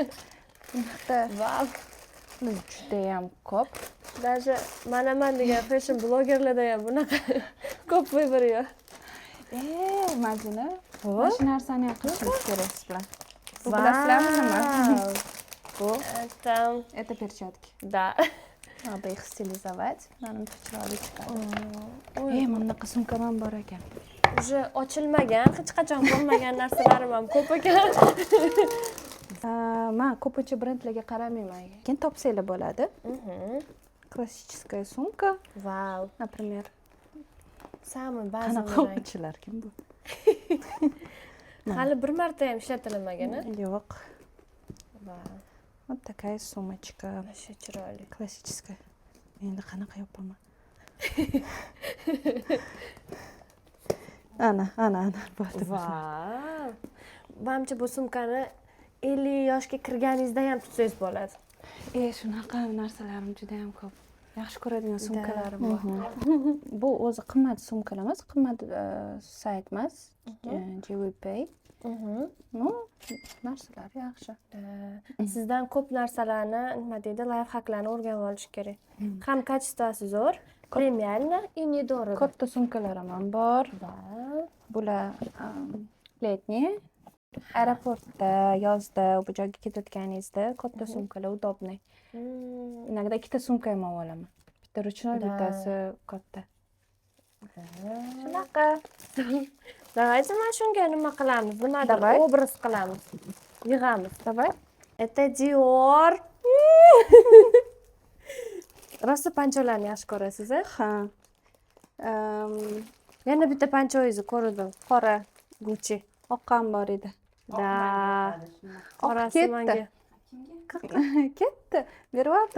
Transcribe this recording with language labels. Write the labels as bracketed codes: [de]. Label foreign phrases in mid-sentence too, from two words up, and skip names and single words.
[uz] Bunaqa [en] Wow. [uz] juda ham ko'p. Даже manaman degan fashion blogerlarda ham bunaqa ko'p vыбор yo'q. Madina, mana shu narsani ham qilishimiz kerak siz bilan. Bu bilasizlarmi nima? Bu [ru] это перчатки. Да. Надо их стилизовать. [uz] Menimcha chiroyli chiqadi. Mana bunaqa sumkam ham bor ekan. Уже ochilmagan, hech qachon ko'rmagan narsalarim ham ko'p ekan. Men ko'pincha brendlarga qaramayman. Keyin topsanglar bo'ladi. [ru] Klassическая sumka. [en] Wow. [ru] Например, Самый базовый [uz] qanaqa rang. o'quvchilar kim bu? Hali bir marta ham ishlatilmagan-a? Yo'q. [en] Wow. [ru] Вот такая сумочка. [uz] Shu chiroyli. Klassическая. Endi qanaqa yopaman? ana bo'ldi. [en] Vau. [uz] Menimcha bu sumkani 50 yoshga kirganingizda ham tutsangiz bo'ladi. Shunaqa narsalarim juda ham ko'p. Yaxshi ko'radigan sumkalarim bor. Bu o'zi qimmat sumkalar emas, qimmat sayt emas. JWP. No, narsalar yaxshi. Sizdan ko'p narsalarni, nima deydi, layfhaklarni o'rganib olish kerak. Ham kачествоsi zo'r, premialni [ru] и недорого. [uz] Katta sumkalarim ham bor. Bular letniy. Aeroportda, yozda bu joyga ketayotganingizda katta sumkalar udobniy. Inogda ikkita sumka ham olaman. Bitta ruchnoy, bittasi katta. Shunaqa. Давайте mana shunga nima qilamiz? Nimadir obraz qilamiz. Yig'amiz. [ru] Давай. Это Dior. [uz] Rosa pancholarni yaxshi ko'rasiz, a? Ha. Yana bitta panchoyingizni ko'rdim. Qora Gucci. Oq ham bor edi. Da. Qorasi ketdi. menga. Ketdi. Berib